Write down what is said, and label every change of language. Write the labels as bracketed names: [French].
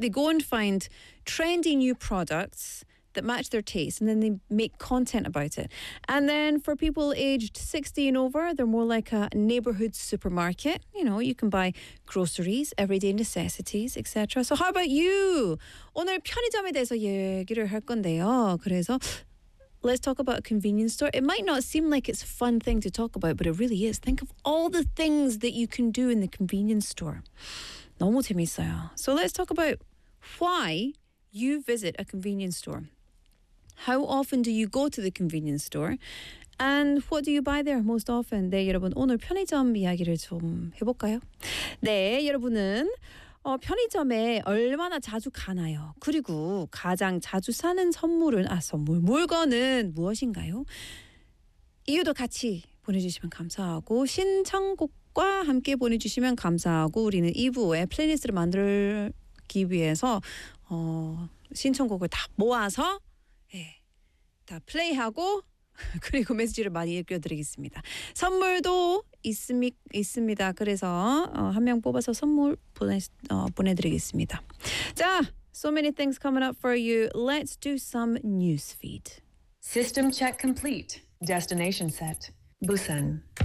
[English] They go and find trendy new products that match their taste, and then they make content about it. And then for people aged 60 and over, they're more like a neighborhood supermarket. You know, you can buy groceries, everyday necessities, etc. So how about you? [Korean] 오늘 편의점에 대해서 얘기를 할 건데요. 그래서 [English] let's talk about a convenience store. It might not seem like it's a fun thing to talk about, but it really is. Think of all the things that you can do in the convenience store. [Korean] 너무 재밌어요. [English] So let's talk about why you visit a convenience store. How often do you go to the convenience store? And what do you buy there most often? [Korean] 네, 여러분, 오늘 편의점 이야기를 좀 해볼까요? 네, 여러분은 편의점에 얼마나 자주 가나요? 그리고 가장 자주 사는 선물은, 선물, 물건은 무엇인가요? 이유도 같이 보내주시면 감사하고, 신청곡과 함께 보내주시면 감사하고, 우리는 2부에 플레이리스트를 만들기 위해서 신청곡을 다 모아서 예, 다 플레이하고 그리고 메시지를 많이 읽어드리겠습니다. 선물도 있습니다. 그래서 한 명 뽑아서 선물 보내드리겠습니다. 자, [English] so many things coming up for you. Let's do some newsfeed. System check complete. Destination set. Busan.